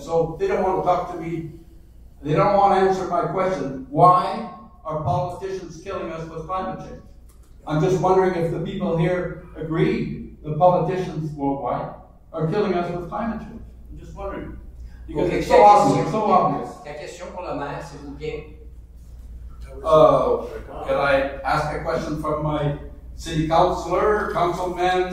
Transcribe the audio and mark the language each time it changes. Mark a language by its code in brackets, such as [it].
[en] So they don't want to talk to me. They don't want to answer my question. Why are politicians killing us with climate change? I'm just wondering if the people here agree the politicians worldwide are killing us with climate change. I'm just wondering. Because it's so obvious, so obvious. [fr] La question pour le maire, s'il vous plaît. [en] Can I ask a question from my city councilor, councilman?